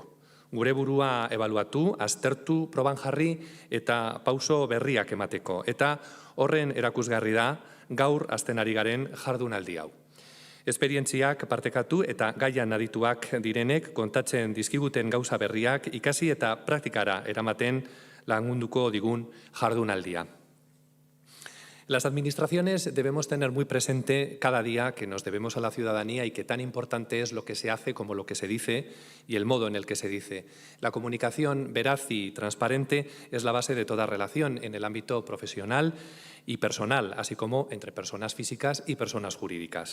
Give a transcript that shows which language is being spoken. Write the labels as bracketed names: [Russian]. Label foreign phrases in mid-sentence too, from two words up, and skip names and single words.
[Basque] Gure burua ebaluatu, aztertu, proban jarri eta pauso berriak emateko. Eta horren erakusgarri da gaur hasten ari garen jardunaldi hau. Esperientziak partekatu eta gaian adituak direnek kontatzen dizkiguten gauza berriak ikasi eta praktikara eramaten lagunduko digun jardunaldia. [Spanish] Las administraciones debemos tener muy presente cada día que nos debemos a la ciudadanía y que tan importante es lo que se hace como lo que se dice y el modo en el que se dice. La comunicación veraz y transparente es la base de toda relación en el ámbito profesional y personal, así como entre personas físicas y personas jurídicas.